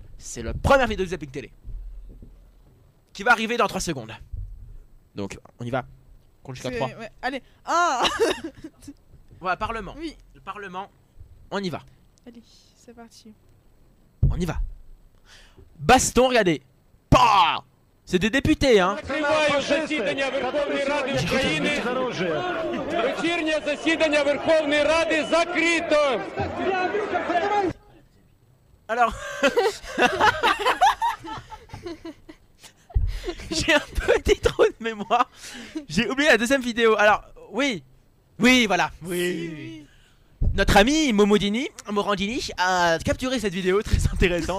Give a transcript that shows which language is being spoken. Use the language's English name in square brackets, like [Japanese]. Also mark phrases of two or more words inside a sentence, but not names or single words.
[French] C'est la première vidéo de Zapping Télé qui va arriver dans 3 secondes. Donc, on y va. Compte jusqu'à 3. Ouais. Allez, 1. Voilà, Parlement. Oui. Le Parlement, on y va. Allez, c'est parti. On y va. Baston, regardez. Pah! C'est des députés, hein. [Ukrainian] Триває засідання Верховної Ради України. Вечірнє засідання Верховної Ради закрито. [French] Alors, j'ai un petit trou de mémoire. J'ai oublié la deuxième vidéo. Alors, oui, voilà, oui. Notre ami Morandini a capturé cette vidéo très intéressante.